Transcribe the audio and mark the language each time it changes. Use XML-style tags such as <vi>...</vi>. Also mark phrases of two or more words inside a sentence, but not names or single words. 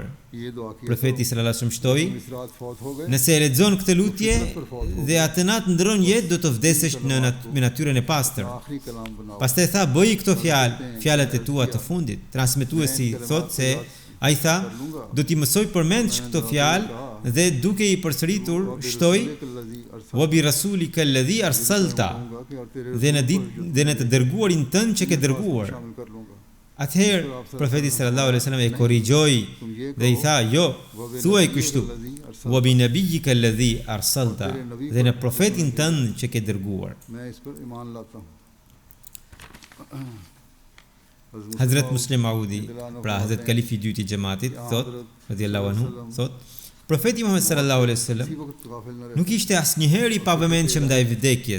<sq>Profeti</sq> <ar>صلى الله عليه وسلم</ar> <sq>shtoi: nëse e lexon këtë lutje dhe atë natë ndron jetë, do të vdesësh me natyrën e pastër. Pastaj tha: bëj këto fjalët e tua të fundit. Transmetuesi thotë se ai tha: do t'i mësoj përmendsh këto fjalë dhe duke i përsëritur shtoi:</sq> <ar>وبرسولك الذي أرسلت,</ar> <sq>dhe në të dërguarin tënd që ke dërguar. Atëherë profeti</sq> <ar>صلى الله عليه وسلم</ar> <sq>e korrigjoi dhe i tha: jo, thuaj kështu:</sq> <ar>وبنبيك الذي أرسلت,</ar> <sq>dhe në profetin tënd që ke dërguar. Hazrat Muslim Maudi, pra Hazrat Kalifi i dytë i xhamatit, thot</sq> <ar>رضي الله عنه,</ar> <sq>thot: profeti Muhammed</sq> <ar>صلى الله عليه وسلم</ar> <sq>nuk ishte asnjëherë i pavëmendshëm ndaj vdekjes.</sq>